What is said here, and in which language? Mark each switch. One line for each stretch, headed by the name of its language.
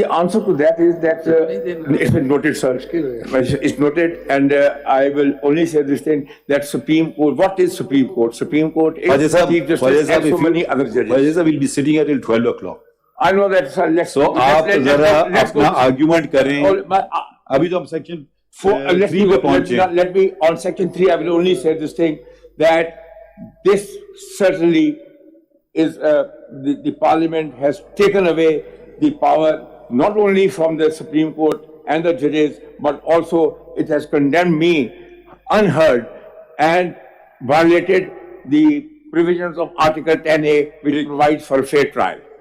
English: The answer to that is that it's been noted, sir. It's noted, and I will only say this thing, that Supreme Court, what is Supreme Court? Supreme Court is Chief Justice and so many other judges. Khwaja, we'll be sitting here till 12 o'clock. I know that, sir. Let's go.
Hindi: Argument करें. अभी तो हम section 3 पे पहुंचे.
English: Let me, on section 3, I will only say this thing, that this certainly is the Parliament has taken away the power not only from the Supreme Court and the judges, but also it has condemned me unheard and violated the provisions of Article 10A, which provides for a fair trial.